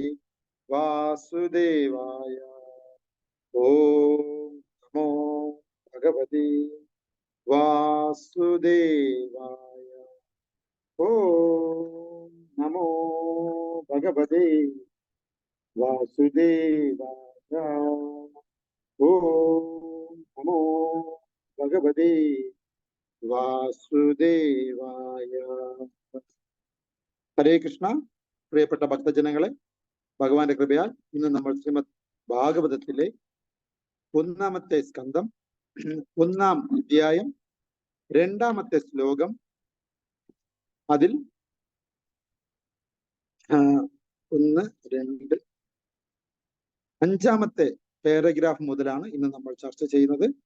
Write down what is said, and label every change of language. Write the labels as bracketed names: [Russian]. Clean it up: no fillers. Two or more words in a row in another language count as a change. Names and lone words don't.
[Sanskrit] वासुदेवाय ओम नमो भगवते वासुदेवाय ओम नमो भगवते वासुदेवाय ओम नमो भगवते वासुदेवाय। हरे कृष्णा। [Malayalam] പ്രിയപ്പെട്ട ഭക്തജനങ്ങളെ, ഭഗവാന്റെ കൃപയാൽ ഇന്ന് നമ്മൾ ശ്രീമദ് ഭാഗവതത്തിലെ 1-ാമത്തെ സ്കന്ധം 1-ാം അധ്യായം 2-ാമത്തെ ശ്ലോകം അതിൽ 1, 2, 5-ാമത്തെ പാരഗ്രാഫ് മുതലാണ് ഇന്ന് നമ്മൾ ചർച്ച ചെയ്യുന്നത്.